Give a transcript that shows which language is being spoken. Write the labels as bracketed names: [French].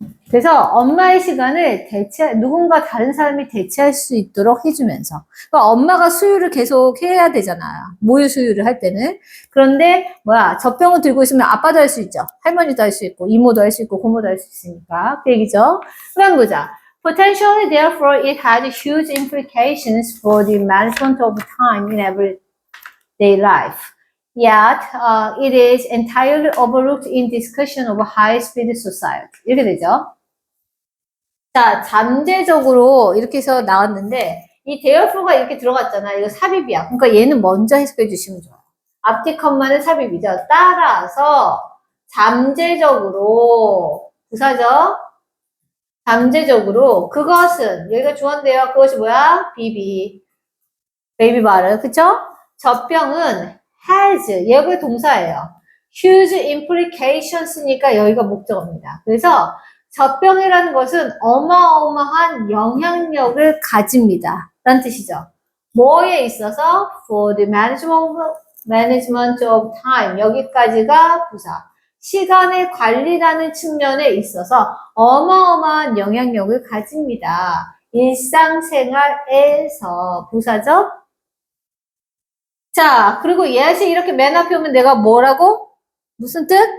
[Korean] 그래서 엄마의 시간을 누군가 다른 사람이 대체할 수 있도록 해주면서. 그러니까 엄마가 수유를 계속 해야 되잖아요. 모유 수유를 할 때는. 그런데, 젖병을 들고 있으면 아빠도 할 수 있죠. 할머니도 할 수 있고, 이모도 할 수 있고, 고모도 할 수 있으니까. 그 얘기죠. 그럼 보자. [English] Potentially, therefore, it had huge implications for the management of time in everyday life. Yet, it is entirely overlooked in discussion of high-speed society. [Korean] 이렇게 되죠. 자, 잠재적으로 이렇게 해서 나왔는데 이 therefro가 이렇게 들어갔잖아. 이거 삽입이야. 그러니까 얘는 먼저 해석해 주시면 좋아요. 앞뒤 컷만은 삽입이죠. 따라서 잠재적으로 부사죠. 잠재적으로 그것은 여기가 주어인데요. 그것이 뭐야? 베이비 바를 그쵸? 젖병은 has 여기 동사예요. [English] huge implications [Korean] 니까 여기가 목적어입니다. 그래서 젖병이라는 것은 어마어마한 영향력을 가집니다. 라는 뜻이죠. 뭐에 있어서? [English] For the management of time. [Korean] 여기까지가 부사. 시간의 관리라는 측면에 있어서 어마어마한 영향력을 가집니다. 일상생활에서 부사죠? 자, 그리고 예시 이렇게 맨 앞에 오면 내가 뭐라고? 무슨 뜻?